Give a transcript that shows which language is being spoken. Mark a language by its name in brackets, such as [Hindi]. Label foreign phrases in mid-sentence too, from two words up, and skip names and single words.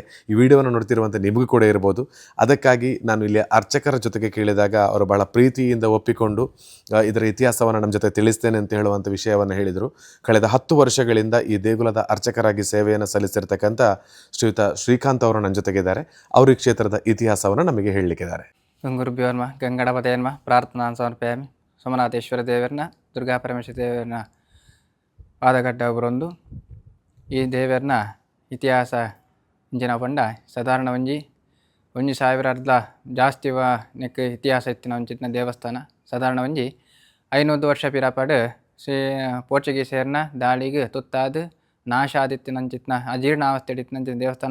[Kannada] ಈ ವಿಡಿಯೋವನ್ನು ನೋಡ್ತಿರುವಂಥ ನಿಮಗೂ ಕೂಡ ಇರ್ಬೋದು. ಅದಕ್ಕಾಗಿ ನಾನು ಇಲ್ಲಿ ಅರ್ಚಕರ ಜೊತೆಗೆ ಕೇಳಿದಾಗ ಅವರು ಬಹಳ ಪ್ರೀತಿಯಿಂದ ಒಪ್ಪಿಕೊಂಡು ಇದರ ಇತಿಹಾಸವನ್ನು ನಮ್ಮ ಜೊತೆ ತಿಳಿಸ್ತೇನೆ ಅಂತ ಹೇಳುವಂಥ ವಿಷಯವನ್ನು ಹೇಳಿದರು. ಕಳೆದ 10 ವರ್ಷಗಳಿಂದ ಈ ದೇಗುಲದ ಅರ್ಚಕರಾಗಿ ಸೇವೆಯನ್ನು ಸಲ್ಲಿಸಿರ್ತಕ್ಕಂಥ ಶ್ರೀಯುತ ಶ್ರೀಕಾಂತ್ ಅವರು ನನ್ನ ಜೊತೆಗಿದ್ದಾರೆ. ಅವರು ಈ ಕ್ಷೇತ್ರದ ಇತಿಹಾಸವನ್ನು ನಮಗೆ ಹೇಳಲಿಕ್ಕಿದ್ದಾರೆ. [Sanskrit] ಗುರುಭ್ಯೋ ನಮಃ. ಗಂಗಣಪತಯೇ ನಮಃ. ಪ್ರಾರ್ಥನಾನ್ ಸಮರ್ಪಯಾಮಿ. [Tulu] ಸೋಮನಾಥೇಶ್ವರ ದೇವರನ್ನ ದುರ್ಗಾ ಪರಮೇಶ್ವರ ದೇವರನ್ನ ಪಾದಗಡ್ಡ ಬರೊಂದು ಈ ದೇವರನ್ನ ಇತಿಹಾಸ ಇಂಜಿನ ಪಂಡ ಸಾಧಾರಣ ಒಂಜಿ ಸಾವಿರದ ಜಾಸ್ತಿ ನೆಕ್ ಇತಿಹಾಸ ಇತ್ತಿನ ಒಂಚಿನ ದೇವಸ್ಥಾನ. ಸಾಧಾರಣ 500 ವರ್ಷ ಪಿರಾಪಡ್ ಶ್ರೀ ಪೋರ್ಚುಗೀಸರ್ನ ದಾಳಿಗೆ ತುತ್ತಾದ ನಾಶ ಆದಿತ್ತಿನಂಚಿತ್ನ ಅಜೀರ್ಣಾವಸ್ಥೆ ಇತ್ತಿನ ದೇವಸ್ಥಾನ.